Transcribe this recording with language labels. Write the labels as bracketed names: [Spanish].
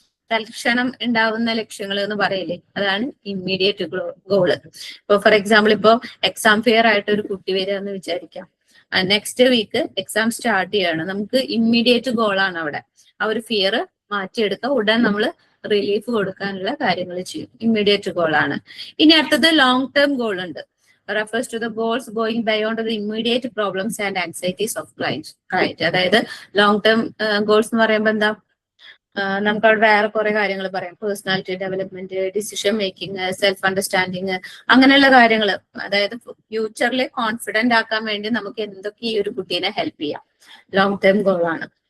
[Malayalam] തൽക്ഷണം ഉണ്ടാവുന്ന ലക്ഷ്യങ്ങൾ എന്ന് പറയില്ലേ, അതാണ് ഇമ്മീഡിയറ്റ് ഗോള്. ഇപ്പൊ ഫോർ എക്സാമ്പിൾ ഇപ്പോ എക്സാം ഫെയർ ആയിട്ട് ഒരു കുട്ടി വരിക എന്ന് വിചാരിക്കാം. നെക്സ്റ്റ് വീക്ക് എക്സാം സ്റ്റാർട്ട് ചെയ്യാണ്. നമുക്ക് ഇമ്മീഡിയറ്റ് ഗോളാണ് അവിടെ. ആ ഒരു ഫിയർ മാറ്റിയെടുക്കുക, ഉടൻ നമ്മൾ റിലീഫ് കൊടുക്കാനുള്ള കാര്യങ്ങൾ ചെയ്യും. ഇമ്മീഡിയറ്റ് ഗോളാണ്. ഇനി അടുത്തത് ലോങ് ടേം ഗോൾ ഉണ്ട്. [English] refers to the goals going beyond the immediate problems and anxieties of client. [Malayalam] അതായത് ലോങ് ടേം ഗോൾസ് എന്ന് പറയുമ്പോൾ എന്താ, നമുക്ക് അവിടെ വേറെ കുറെ കാര്യങ്ങൾ പറയാം. Personality development, decision making, self understanding, അങ്ങനെയുള്ള കാര്യങ്ങൾ. അതായത് ഫ്യൂച്ചറിൽ കോൺഫിഡന്റ് ആക്കാൻ വേണ്ടി നമുക്ക് എന്തൊക്കെ ഈ ഒരു കുട്ടീനെ ഹെൽപ്പ് ചെയ്യാം. ലോങ് ടേം ഗോൾ ആണ്.